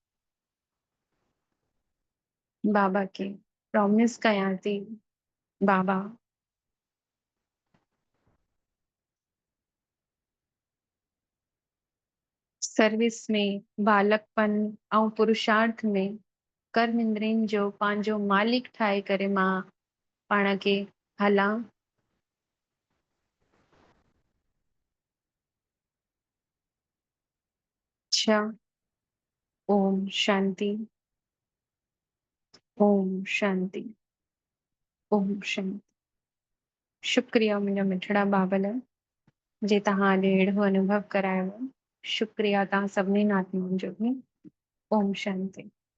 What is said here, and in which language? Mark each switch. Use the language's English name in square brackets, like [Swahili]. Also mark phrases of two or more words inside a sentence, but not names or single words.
[Sindhi] बाबा खे प्रॉमिस कयां थी, बाबा सर्विस में बालकपन ऐं पुरुषार्थ में कर्म इंद्रियनि जो पंहिंजो मालिक ठाहे करे मां पाण खे हलां। अच्छा, ओम शांति, ओम शांति, ओम शांति। शुक्रिया मुंहिंजा मिठड़ा बाबल जे तव्हां अॼु अहिड़ो अनुभव करायो। शुक्रिया तव्हां सभिनी आत्माउनि जो बि। ओम शांति।